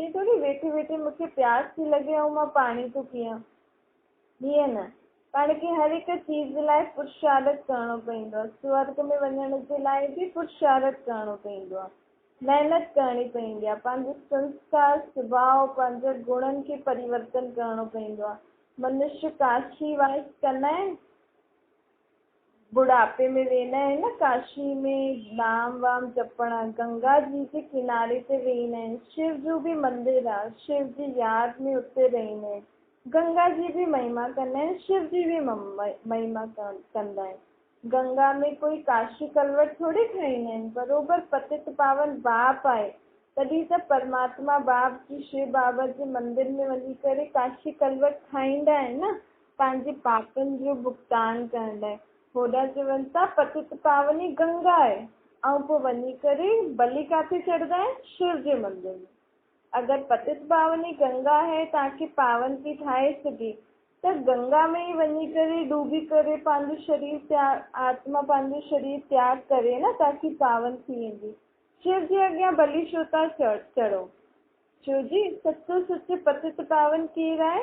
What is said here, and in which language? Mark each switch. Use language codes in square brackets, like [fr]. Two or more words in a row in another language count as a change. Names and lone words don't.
[sd] हीअं थोड़ी वेठे वेठे मूंखे प्यास थी लॻे ऐं मां पाणी थो पियां, हीअं न। पाण खे हर हिक चीज लाइ पुरुषारत करणो पवंदो आहे। स्वर्ग में वञण जे लाइ भी पुरुषारत करणो पवंदो आहे, महिनत करणी पवंदी आहे। पंहिंजो संस्कार स्वभाव पंहिंजे गुणनि खे परिवर्तन करणो पवंदो आहे। मनुष्य काशी वास कंदा आहिनि, बुढ़ापे में वेंदा आहिनि न काशी में नाम वाम जपण, गंगा जी के किनारे ते वेंदा आहिनि। शिव जो भी मंदिर आहे, शिव जी याद में उते रहंदा आहिनि। गंगा जी भी महिमा कंदा आहिनि, शिव जी भी महिमा कंदा आहिनि। गंगा में कोई काशी कलवट थोड़ी ठाहींदा आहिनि, बरोबर पतित पावन बाप आहे। तॾहिं त परमात्मा बाप जी शिव बाबा जे मंदिर में वञी करे काशी कलवट ठाहींदा आहिनि न, पंहिंजे पापनि जो भुगतान करण लाइ। होॾा चवनि था पतित पावनी गंगा आहे, ऐं पोइ वञी करे बलि काथे चढ़ंदा आहिनि, शिव जे मंदिर में। अगरि पतित पावनी गंगा है तव्हांखे पावन थी ठाहे सघे, त गंगा में ई वञी करे डूबी करे पंहिंजो शरीर त्याग, आत्मा पंहिंजो शरीर त्याग करे न, ताकि पावन थी वेंदी। शिव जे अॻियां बलि छो था चढ़ो? छो जी सचो सच पतित पावन केरु आहे?